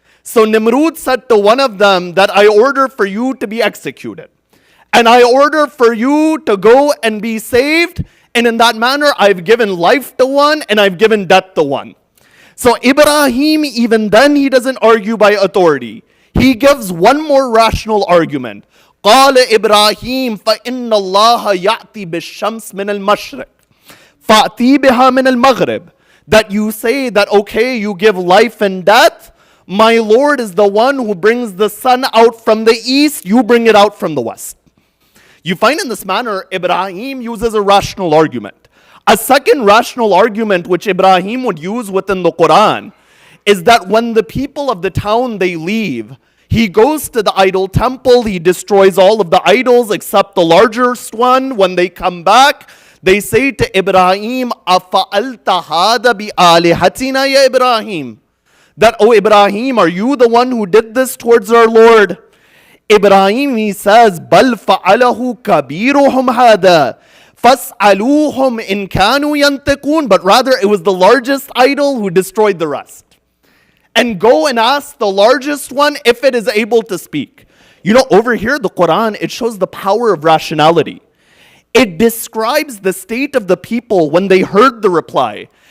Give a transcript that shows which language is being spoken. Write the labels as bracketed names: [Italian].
[English] So Nimrud said to one of them that I order for you to be executed. And I order for you to go and be saved. And in that manner, I've given life to one and I've given death to one. So Ibrahim, even then, he doesn't argue by authority. He gives one more rational argument. [Arabic] قال إبراهيم فإن الله يأتي بالشمس من المشرق فأتي بها من المغرب. [English] That you say that, okay, you give life and death. My Lord is the one who brings the sun out from the east. You bring it out from the west. You find in this manner, Ibrahim uses a rational argument. A second rational argument which Ibrahim would use within the Quran is that when the people of the town, they leave, he goes to the idol temple, he destroys all of the idols except the largest one. When they come back, they say to Ibrahim, [Arabic] أَفَأَلْتَ هَذَا بِآلِهَتِنَا يَا [English] Ibrahim. That, oh Ibrahim, are you the one who did this towards our Lord? Ibrahim, he says, [Arabic] بَلْ فَعَلَهُ كَبِيرُهُمْ هَذَا فَاسْأَلُوهُمْ إِنْ كَانُوا يَنْتِقُونَ. [English] But rather, it was the largest idol who destroyed the rest. And go and ask the largest one if it is able to speak. Over here, the Quran, it shows the power of rationality. It describes the state of the people when they heard the reply.